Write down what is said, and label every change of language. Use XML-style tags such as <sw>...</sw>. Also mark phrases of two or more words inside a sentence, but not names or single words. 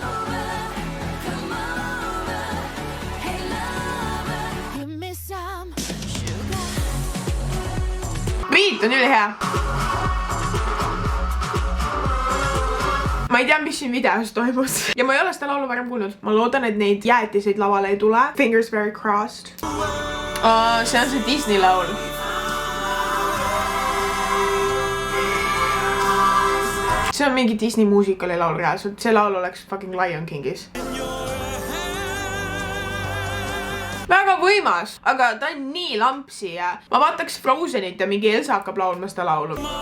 <et>Beat on ülihea. Ma ei tea, mis siin videos toimus. Ja ma ei ole seda laulu varem kuulnud. Ma loodan, et neid jäätiseid lavale ei tule.</et> <en>Fingers very crossed.</en> <et>See on see Disney laul. See on mingi Disney muusikali laul reaalselt. See laul oleks fucking Lion Kingis. Väga võimas, aga ta on nii lampsi ja ma vaataks Frozenit ja mingi Elsa hakkab laulma seda laulu.</et>